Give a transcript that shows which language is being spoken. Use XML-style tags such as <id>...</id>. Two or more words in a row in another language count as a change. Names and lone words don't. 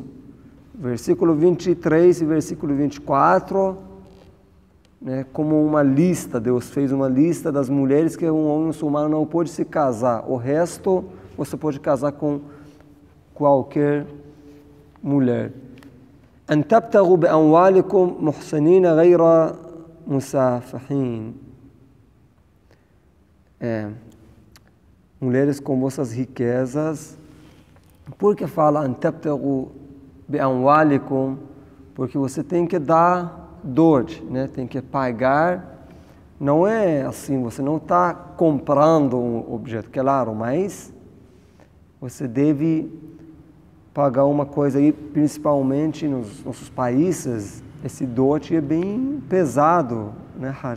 <pt>Versículo 23 e versículo 24, né, como uma lista, Deus fez uma lista das mulheres que um homem muçulmano não pode se casar. O resto você pode casar com qualquer mulher.</pt> <ar>أن تبتغوا بأموالكم محسنين غير مسافحين.</ar> <pt>Mulheres com vossas riquezas. Por que fala</pt> <ar>أن تبتغوا بأموالكم?</ar> <pt>Porque você tem que dar dote, né? Tem que pagar. Não é assim, você não está comprando um objeto, claro, mas você deve pagar uma coisa aí, principalmente nos nossos países, esse dote é bem pesado, né, Raj?</pt>